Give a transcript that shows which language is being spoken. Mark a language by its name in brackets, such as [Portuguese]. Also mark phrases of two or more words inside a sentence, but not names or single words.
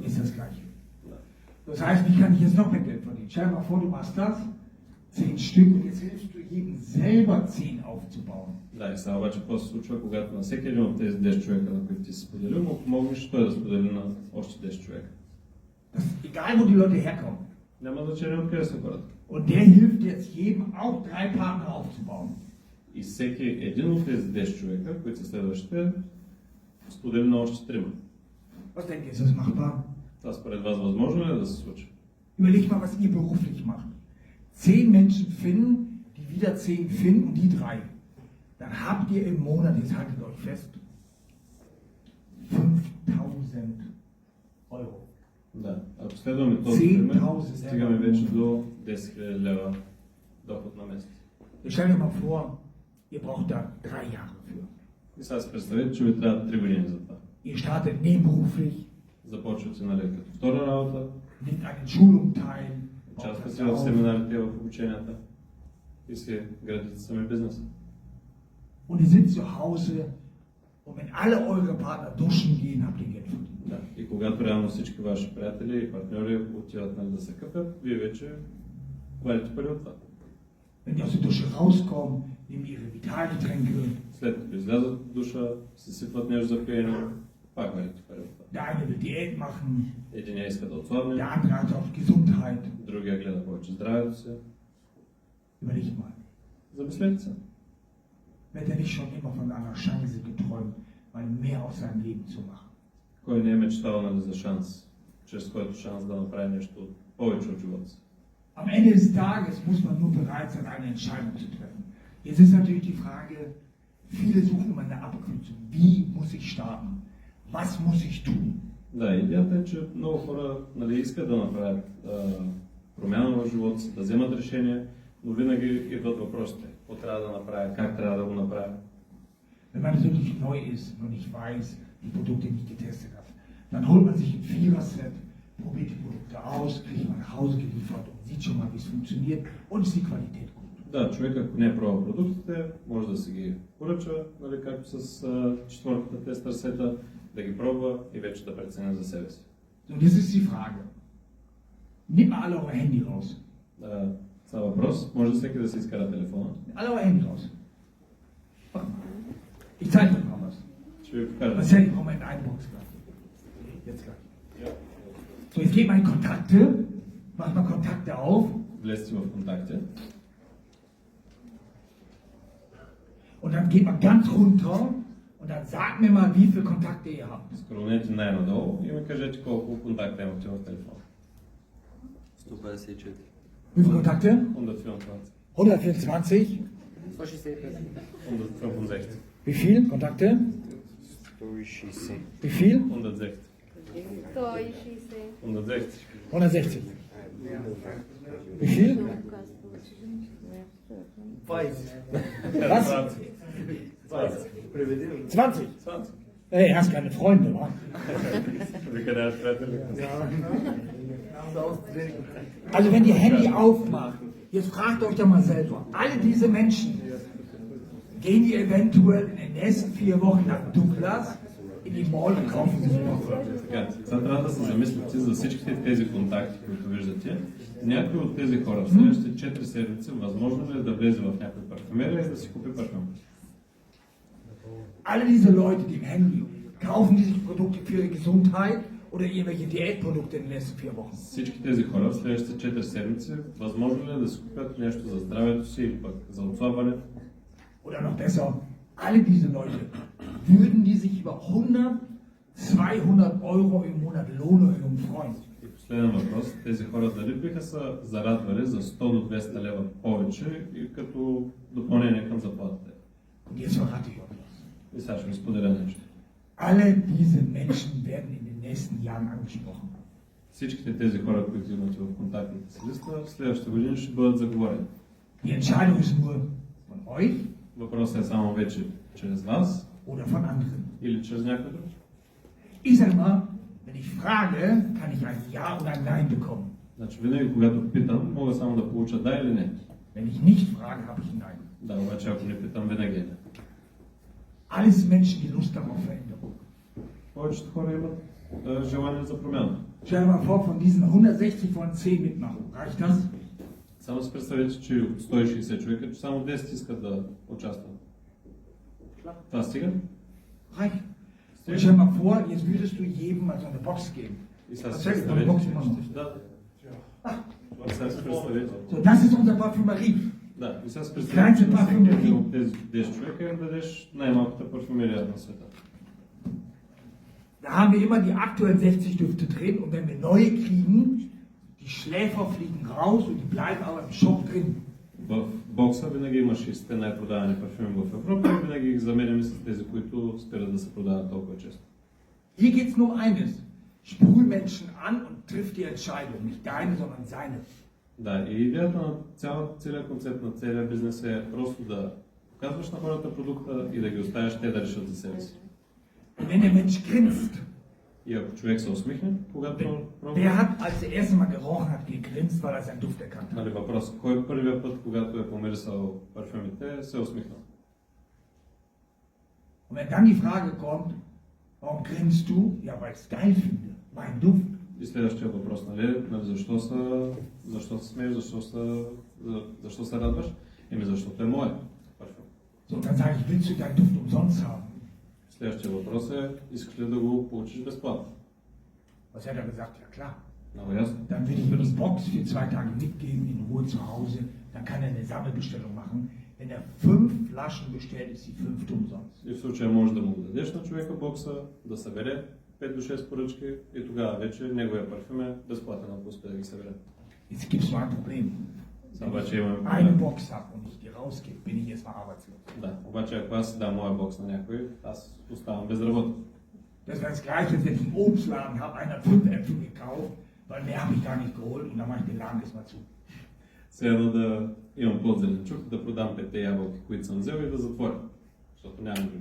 [German] ist das gleiche. [Bulgarian] Да. [German] Das heißt, wie kann ich jetzt noch mehr Geld verdienen? Stell dir mal vor, du machst das, 10 Stück und jetzt hilfst du jedem selber 10 aufzubauen. [Bulgarian] Да, и сега обаче какво се случва, когато на всеки един от тези 10 човека, на които ти си споделил, му помогнеш той да сподели на още 10 човека. [German] Das ist egal, wo die Leute herkommen. [Bulgarian] Няма значение откъде са хората. [German] Und der hilft jetzt jedem auch 3 Partner aufzubauen. [Bulgarian] И всеки един от тези 10 човека, които са следващите, сподели на още 3. [German] Was denkt ihr, ist das machbar? [Bulgarian] Това според вас възможно ли е да се случи? [German] Überlegt mal, was ihr beruflich macht. 10 Menschen finden, die wieder 10 finden und die 3. Dann habt ihr im Monat, jetzt haltet euch fest, 5000 Euro. [Bulgarian] Да, ако следваме този пример, 10,000 стигаме вече до 10 000 лева доход на месец. [German] Jetzt stellt euch mal vor, ihr braucht da 3 Jahre für. [Bulgarian] И сега се представете, че ви трябва 3 години за това. [German] Ihr startet nebenberuflich, [Bulgarian] Започвате, нали, като втора работа, [German] nimmt an den Schulungen teil, baut [Bulgarian] участвате [German] das [Bulgarian] в [German] auf. [Bulgarian] семинарите, в обученията и си градите сами бизнеса. [German] Und ihr sitzt zu Hause und wenn alle eure Partner duschen gehen, habt ihr Geld verdient. [Bulgarian] Да. И когато реално всички ваши приятели и партньори отиват, нали, да се къпят, вие вече вадите пари от това. [German] Wenn die aus der Dusche rauskommen, nehmen ihre Vitalgetränke. [Bulgarian] След като излязат от душа, се сипват нещо за пиене, пак вадите пари от това. [German] Der eine will Diät machen, [Bulgarian] Единия иска да отслабне, [German] der andere hat auf Gesundheit. [Bulgarian] другия гледа повече здравето си. [German] Überlegt mal, [Bulgarian] Замислете се. [German] wird er nicht schon immer von einer Chance geträumt, mal mehr aus seinem Leben zu machen? [Bulgarian] Кой не е мечтал, нали, за шанс, чрез който шанс да направи нещо повече от живота си? [German] Am Ende des Tages muss man nur bereit sein, eine Entscheidung zu treffen. Jetzt ist natürlich die Frage, viele suchen immer eine Abkürzung. Wie muss ich starten? Was muss ich tun? [Bulgarian] Да, идеята е, че много хора, нали, искат да направят промяна в живота си, да вземат решение, но винаги идват въпросите. Какво трябва да направя, как трябва да го направя. [German] Wenn man wirklich neu ist und nicht weiß, die Produkte nicht getestet hat, dann holt man sich ein Vierer-Set, probiert die Produkte aus, kriegt man nach Hause geliefert und sieht schon mal, wie es funktioniert und ist die Qualität gut. [Bulgarian] Да, човек, ако не е пробвал продуктите, може да си ги поръча, нали, както с четвърката тестър сета, да ги пробва и вече да преценя за себе си. [German] So, und jetzt ist die Frage, nehmt mal alle eure Handy raus. [Bulgarian] Това е въпрос. Може да всеки да си изкара телефона. [German] Alle eure Handy raus. Mach mal. Ich zeige euch mal was. [Bulgarian] Ще ви покажа. [German] Das Handy kommt in eine Box gleich. Jetzt gleich. So, jetzt geht mal in Kontakte, macht mal Kontakte auf [Bulgarian] Влезте в контакти. [German] und dann geht mal ganz runter und dann sagt mir mal, wie viele Kontakte ihr habt. [Bulgarian] Скролнете най-надолу и ми кажете колко контакта имате в телефона. [German] 154. Wie viele Kontakte? 124. 124. 165. Wie viel Kontakte? 160. Wie viel? 110. 110. 160. Wie viel? Was? 20. 20. Hey, hast keine Freunde, wa? [Bulgarian] Ви къде е приятели? [German] Also wenn ihr Handy aufmacht, jetzt fragt euch doch mal selber, alle diese Menschen, gehen die eventuell in den nächsten 4 Wochen nach Douglas in die Mall und kaufen sich was? [Bulgarian] Така, сега трябва да се замислите за всичките тези контакти, които виждате. Някой от тези хора в следващите 4 седмици възможно ли е да влезе в някой парфюмерия и да си купи парфюм? [German] Alle diese Leute, die im Handy kaufen die sich Produkte für ihre Gesundheit oder irgendwelche Diätprodukte in den nächsten 4 Wochen. [Bulgarian] Всички тези хора в следващите 4 седмици възможно ли е да си купят нещо за здравето си или пък за отслабването? [German] Oder noch besser, alle diese Leute, würden die sich über 100, 200 Euro im Monat Lohnerhöhung freuen? [Bulgarian] И последен въпрос, тези хора дали биха се зарадвали за 100 до 200 лева повече и като допълнение към заплатите? [German] Und jetzt verrate ich euch was. [Bulgarian] И сега ще ви споделя нещо. [German] Alle diese Menschen werden in den nächsten Jahren angesprochen. [Bulgarian] Всичките тези хора, които имате в контактната си листа, следващата година ще бъдат заговорени. [German] Die Entscheidung ist nur von euch [Bulgarian] Въпросът е само вече чрез вас [German] oder von anderen. [Bulgarian] или чрез някой друг. [German] Ich sage mal, wenn ich frage, kann ich ein Ja oder ein Nein bekommen. [Bulgarian] Значи винаги когато питам, мога само да получа да или не. [German] Wenn ich nicht frage, habe ich ein Nein. [Bulgarian] Да, обаче ако не питам, винаги е не. [German] Alles Menschen, die Lust haben auf Veränderung. [Bulgarian] Повечето хора имат желание за промяна. [German] Stell dir mal vor, von diesen 160 wollen 10 mitmachen. Reicht das? [Bulgarian] Само си представете, че от 160 човека, че само 10 искат да участват. Това стига? [German] Reicht. Und stell dir mal vor, jetzt würdest du jedem mal so eine Box geben. [Bulgarian] И сега си [German] Erzähl von der Box [Bulgarian] представете, [German] immer noch. [Bulgarian] че да. И сега си представете. [German] So, das ist unser Parfümerie. [Bulgarian] Да, и сега си Крайче представете, че на парфюмерия. всеки един от тези 10 човека им дадеш най-малката парфюмерия на света. [German] Da haben wir immer die aktuellen 60 Düfte drin und wenn wir neue kriegen, die Schläfer fliegen raus und die bleiben aber im Shop drin. [Bulgarian] В бокса винаги има 60 най-продавани парфюми в Европа и винаги ги заменяме с тези, които спират да се продават толкова често. [German] Hier geht es nur um eines. Sprüh Menschen an und triff die Entscheidung. Nicht deine, sondern seine. [Bulgarian] Да, и идеята на целият концепт на целия бизнес е просто да показваш на хората продукта и да ги оставяш те да решат за себе си. [German] Und wenn der Mensch grinst, [Bulgarian] И ако човек се усмихне, когато [German] wer [Bulgarian] пробва, [German] hat, als er erst mal gerochen hat, gegrinst, weil er seinen Duft erkannt hat? [Bulgarian] нали, въпрос, кой първия път, когато е помирисал парфюмите, се е усмихнал? [German] Und wenn dann die Frage kommt, warum grinst du? Ja, weil ich es geil finde. Mein Duft. [Bulgarian] И следващия въпрос, нали, защо се смееш, защо се радваш? Еми защото е мое парфюм. [German] So, und dann sage ich, willst du deinen Duft umsonst haben? [Bulgarian] Следващия въпрос е, искаш ли да го получиш безплатно? [German] Was hat er gesagt? Ja klar. [Bulgarian] Много ясно. [German] Dann will ich mir die Box für 2 Tage mitgeben, in Ruhe zu Hause. Dann kann er eine Sammelbestellung machen. Wenn er 5 Flaschen bestellt, ist die 5. umsonst. [Bulgarian] И в случая може да му го дадеш на човека бокса, да събере 5 до 6 поръчки и тогава вече неговия парфюм е безплатен, ако успее да ги събере. [German] Jetzt gibt es nur ein Problem. [Bulgarian] Само обаче имаме [German] Eine [Bulgarian] проблем. [German] Box habe und ich die rausgebe, bin ich erstmal arbeitslos. [Bulgarian] Да, обаче ако аз дам моя бокс на някой, аз оставам безработен. [German] Das wäre das Gleiche, als wenn ich einen Obstladen habe, einer hat 5 Äpfel gekauft, weil mehr habe ich gar nicht geholt und dann mache ich den Laden erstmal zu. [Bulgarian] Все едно да имам плод зеленчук, да продам 5 ябълки, които съм взел и да затворя, защото нямам други.